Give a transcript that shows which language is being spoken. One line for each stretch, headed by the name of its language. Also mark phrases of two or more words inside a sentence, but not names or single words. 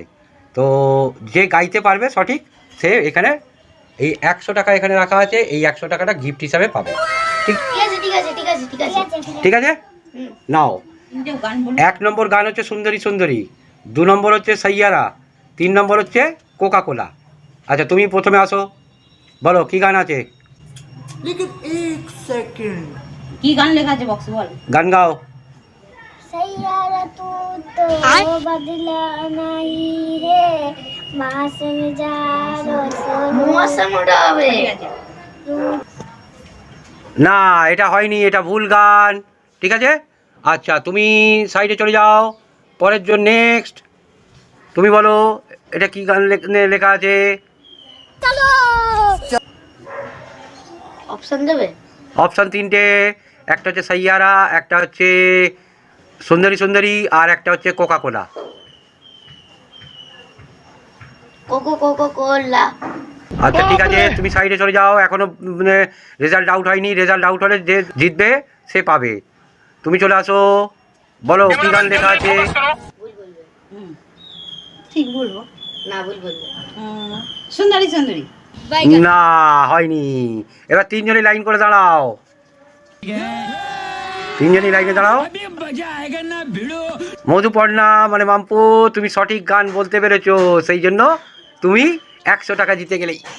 Bangla: তো যে গাইতে পারবে সঠিক, সে এখানে এই 100 টাকা এখানে রাখা আছে, এই 100 টাকাটা গিফট হিসাবে পাবে। ঠিক ঠিক আছে, নাও। 1 নম্বর গান হচ্ছে সুন্দরী সুন্দরী, 2 নম্বর হচ্ছে সাইয়ারা, 3 নম্বর হচ্ছে কোকা কোলা। আচ্ছা, তুমি প্রথমে আসো, বলো কি গান আছে।
Hindi: लेकिन एक सेकंड
Bangla: কি গান লেখা আছে বক্সে বল। গান গাও।
Hindi: सैयारा तू तो बदला नहीं रे मौसम जा मौसम उड़ावे
Bangla: না, এটা হয়নি, এটা ভুল গান। ঠিক আছে, আচ্ছা তুমি সাইডে চলে যাও, পরের জন্য নেক্সট। তুমি বলো এটা কি গান লেখা আছে। অপশন দেবে অপশান 3টে, একটা হচ্ছে সাইয়ারা, একটা হচ্ছে সুন্দরী সুন্দরী, আর একটা হচ্ছে কোকা কোলা। कोको कोको कोला আচ্ছা ঠিক আছে, তুমি সাইডে চলে যাও, এখনো
English: result out
Bangla: হয়নি,
English: result out
Bangla: হলে যে জিতবে সে পাবে। তুমি চলে আসো, বলো কি গান লেখা আছে। ঠিক বলবো না ভুল বল সুন্দরী সুন্দরী। না, হয়নি। এবার 3জনই লাইন করে দাঁড়াও, 3জনই লাইনে দাঁড়াও। মধুপর্ণা মানে মাম্পু, তুমি সঠিক গান বলতে পেরেছো, সেই জন্য তুমি 100 টাকা জিতে গেলে।